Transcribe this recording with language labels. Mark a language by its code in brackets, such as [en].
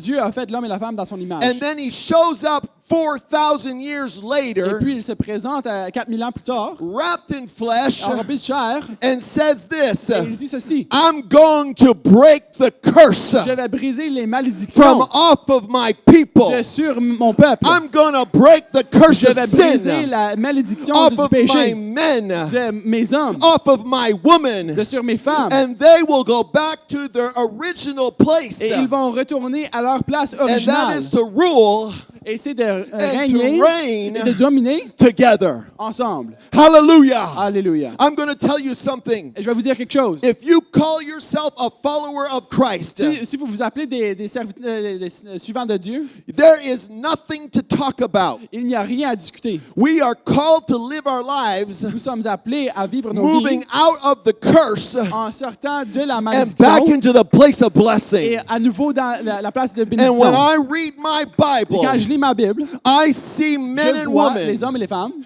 [fr] Dieu a fait l'homme et la femme dans son image. [en] And then he shows up 4,000 years [fr] Et [en] later, [fr] puis il se présente 4000 ans plus tard, [en] wrapped in flesh, [fr] enrobé de chair, [en] and says this, [fr] et il dit ceci: [en] I'm going to break the curse [fr] je vais briser les [en] from [fr] malédictions [en] off of my people. [fr] de sur mon peuple. [en] I'm going to break the curse [fr] Je [en] of [fr] vais briser [en] sin [fr] la malédiction [en] off [fr] du [en] of my [fr] péché [en] men, [fr] de mes hommes, [en] off of my women, [fr] de sur mes femmes. [en] and they will go back to their original place. [fr] Et ils vont retourner à leur place [en] And that [fr] originale. [en] is to rule [fr] Et c'est de [en] and [fr] régner [en] to reign [fr] et de dominer [en] together. [fr] ensemble. [en] Hallelujah. [fr] Alléluia. [en] I'm going to tell you something. [fr] Et je vais vous dire quelque chose. [en] If you call yourself a follower of Christ, [fr] Si vous vous appelez des suivants de Dieu, [en] there is nothing to talk about. [fr] il n'y a rien à discuter. [en] We are called to live our lives [fr] Nous sommes appelés à vivre nos [en] moving [fr] vies [en] out of the curse [fr] en sortant de la [en] and [fr] malédiction [en] back into the place of [fr] et [en] blessing. [fr] à nouveau dans la place de [en] And [fr] bénédiction. [en] when I read my Bible, [fr] Quand je lis ma Bible, [en] I see men [fr] je [en] and [fr] vois [en] women [fr] les hommes et les femmes